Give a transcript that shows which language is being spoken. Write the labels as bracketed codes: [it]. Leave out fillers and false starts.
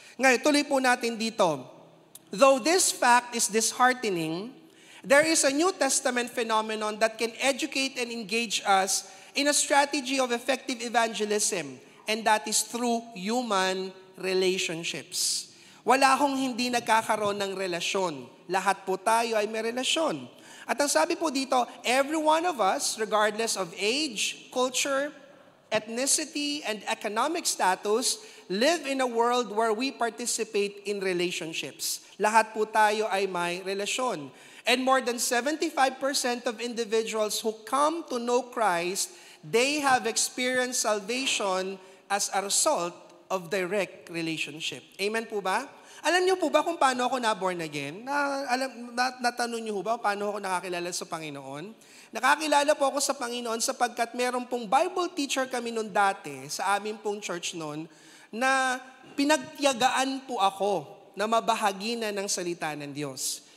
[tl] Ngayon, tuloy po natin dito. [en] Though this fact is disheartening, there is a New Testament phenomenon that can educate and engage us in a strategy of effective evangelism, and that is through human relationships. [tl] Wala akong hindi nagkakaroon ng relasyon. Lahat po tayo ay may relasyon. At ang sabi po dito, [en] every one of us, regardless of age, culture, ethnicity, and economic status, live in a world where we participate in relationships. [tl] Lahat po tayo ay may relasyon. [en] And more than 75% of individuals who come to know Christ, they have experienced salvation as a result of direct relationship. [tl] Amen po ba? Alam niyo po ba kung paano ako na-born again? Natanong niyo po ba paano ako nakakilala sa Panginoon? Nakakilala po ako sa Panginoon sapagkat meron pong Bible teacher kami noon dati sa amin pong church noon na pinagtiyagaan po ako na mabahagi na ng salita ng Diyos.